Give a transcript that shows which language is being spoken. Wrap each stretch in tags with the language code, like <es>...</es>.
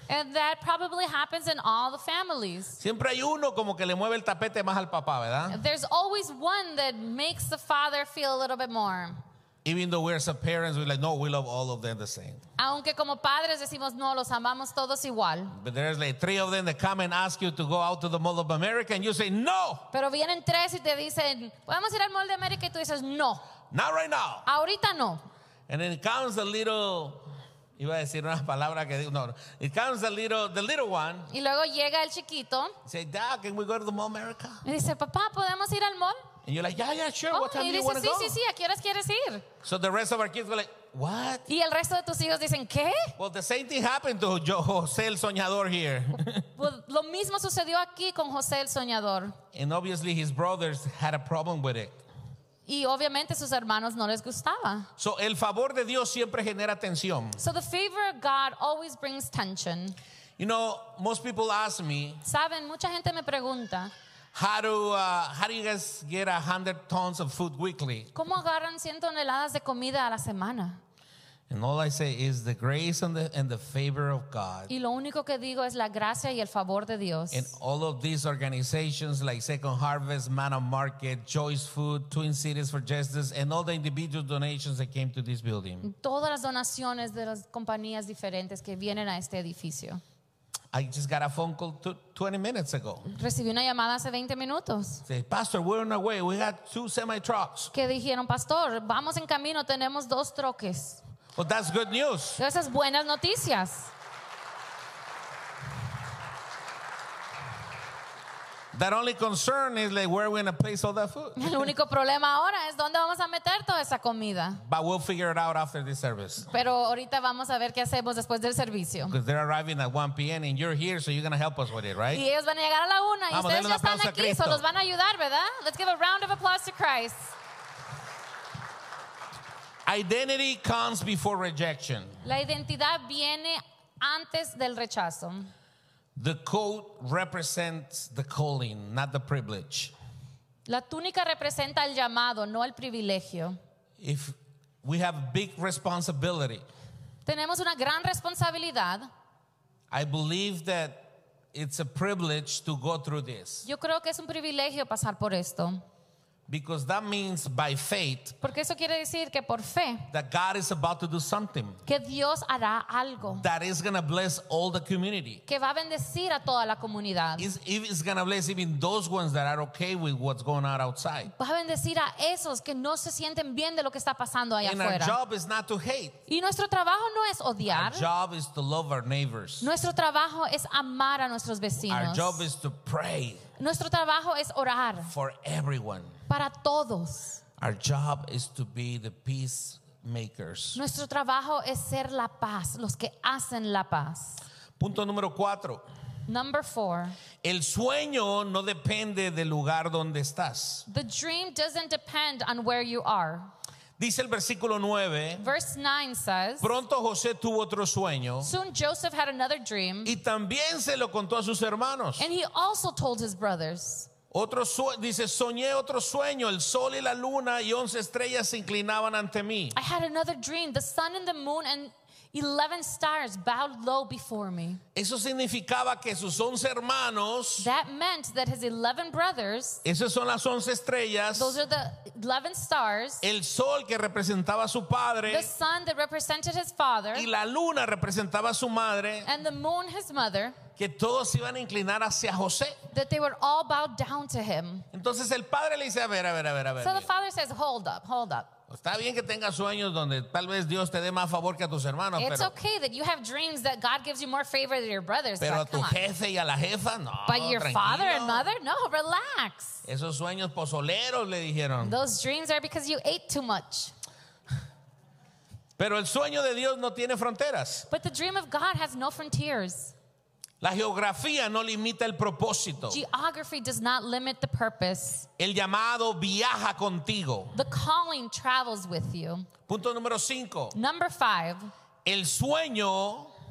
<en>And that probably happens in all the families.</en> <es>Siempre hay uno como que le mueve el tapete más al papá, ¿verdad?</es> <en>There's always one that makes the father feel a little bit more. Even though we're some parents, we're like, no, we love all of them the same.</en> <es>Aunque como padres decimos, no, los amamos todos igual.</es> <en>But there's like three of them that come and ask you to go out to the Mall of America, and you say, no.</en> <es>Pero vienen tres y te dicen, podemos ir al Mall de América, y tú dices, no.</es> <en>Not right now.</en> <es>Ahorita no.</es> <en>And then it comes a little,</en> <es>iba a decir una palabra que digo, no.</es> <en>It comes a little, the little one.</en> <es>Y luego llega el chiquito.</es> <en>Say, Dad, can we go to the Mall of America?</en> <es>Y dice, papá, ¿podemos ir al mall?</es> <en>And you're like, yeah, yeah, sure. Oh, what time do you want to go?</en> <es>Sí, sí, ¿a qué horas quieres ir?</es> <en>So the rest of our kids go like, what?</en> <es>Y el resto de tus hijos dicen, ¿qué?</es> <en>Well, the same thing happened to José el Soñador here.</en> <es>Well, lo mismo sucedió aquí con José el Soñador.</es> <en>And obviously his brothers had a problem with it.</en> <es>Y obviamente sus hermanos no les gustaba. So el favor de Dios siempre genera tensión.</es> <en>So the favor of God always brings tension. You know, most people ask me.</en> <es>Saben, mucha gente me pregunta.</es> <en>How do you guys get 100 tons of food weekly?</en> <es>¿Cómo agarran 100 toneladas de comida a la semana?</es> <en>And all I say is the grace and the favor of God.</en> <es>Y lo único que digo es la gracia y el favor de Dios.</es> <en>And all of these organizations like Second Harvest, Manna Market, Joyce Food, Twin Cities for Justice, and all the individual donations that came to this building.</en> <es>Todas las donaciones de las compañías diferentes que vienen a este edificio.</es> <en>I just got a phone call 20 minutes ago.</en> <es>Recibí una llamada hace 20 minutos.</es> <en>Say, Pastor, we're on our way. We got two semi-trucks.</en> <es>Que dijeron, Pastor, vamos en camino. Tenemos dos troques.</es> <en>Well, that's good news.</en> <es>Esas buenas noticias.</es> <en>That only concern is like, where are we going to place all that food?</en> <es>El único problema ahora es dónde vamos a meter toda esa comida.</es> <en>But we'll figure it out after this service.</en> <es>Pero ahorita vamos a ver qué hacemos después del servicio.</es> <en>Because they're arriving at 1 p.m. and you're here, so you're going to help us with it, right?</en> <es>Y ellos van a llegar a la una. Vamos, y ustedes ya están aquí, so los van a ayudar, ¿verdad?</es> <en>Let's give a round of applause to Christ. Identity comes before rejection.</en> <es>La identidad viene antes del rechazo.</es> <en>The coat represents the calling, not the privilege.</en> <es>La túnica representa el llamado, no el privilegio.</es> <en>If we have big responsibility,</en> <es>tenemos una gran responsabilidad.</es> <en>I believe that it's a privilege to go through this.</en> <es>Yo creo que es un privilegio pasar por esto.</es> <en>Because that means by faith,</en> <es>porque eso quiere decir que por fe,</es> <en>that God is about to do something,</en> <es>que Dios hará algo,</es> <en>that is going to bless all the community,</en> <es>que va a bendecir a toda la comunidad.</es> <en>It's going to bless even those ones that are okay with what's going on outside.</en> <es>Va a bendecir a esos que no se sienten bien de lo que está pasando allá afuera.</es> <en>And our job is not to hate.</en> <es>Y nuestro trabajo no es odiar.</es> <en>Our job is to love our neighbors.</en> <es>Nuestro trabajo es amar a nuestros vecinos.</es> <en>Our job is to pray.</en> <es>Nuestro trabajo es orar.</es> <en>For everyone.</en> <es>Para todos.</es> <en>Our job is to be the peacemakers.</en> <es>Nuestro trabajo es ser la paz, los que hacen la paz. Punto número cuatro.</es> <en>Number four.</en> <es>El sueño no depende del lugar donde estás.</es> <en>The dream doesn't depend on where you are.</en> <es>Dice el versículo 9.</es> <en>Verse 9 says,</en> <es>pronto José tuvo otro sueño.</es> <en>Soon Joseph had another dream.</en> <es>Y también se lo contó a sus hermanos.</es> <en>And he also told his brothers.</en> <es>Otro sueño, dice, soñé otro sueño, el sol y la luna y 11 estrellas se inclinaban ante mí.</es> <en>I had another dream, the sun and the moon and 11 stars bowed low before me.</en> <es>Eso significaba que sus 11 hermanos,</es> <en>that meant that his 11 brothers,</en> <es>esas son las 11 estrellas,</es> <en>those are the 11 stars,</en> <es>el sol que representaba a su padre,</es> <en>the sun that represented his father,</en> <es>y la luna representaba a su madre,</es> <en>and the moon his mother,</en> <es>que todos iban a inclinar hacia José.</es> <en>That they were all bowed down to him.</en> <es>Entonces el padre le dice, a ver.</es> <en>So the father says, hold up.</en> <es>Está bien que tengas sueños donde tal vez Dios te dé más favor que a tus hermanos.</es> <en>It's okay that you have dreams that God gives you more favor than your brothers.</en> <es>Pero a tu jefe y a la jefa, no.</es> <en>But your father and mother, no, relax.</en> <es>Esos sueños pozoleros le dijeron.</es> <en>Those dreams are because you ate too much.</en> <es>Pero el sueño de Dios no tiene fronteras.</es> <en>But the dream of God has no frontiers.</en> <es>La geografía no limita el propósito.</es> <en>Geography does not limit the purpose.</en> <es>El llamado viaja contigo.</es> <en>The calling travels with you.</en> <es>Punto número cinco.</es> <en>Number five.</en> <es>El sueño.</es>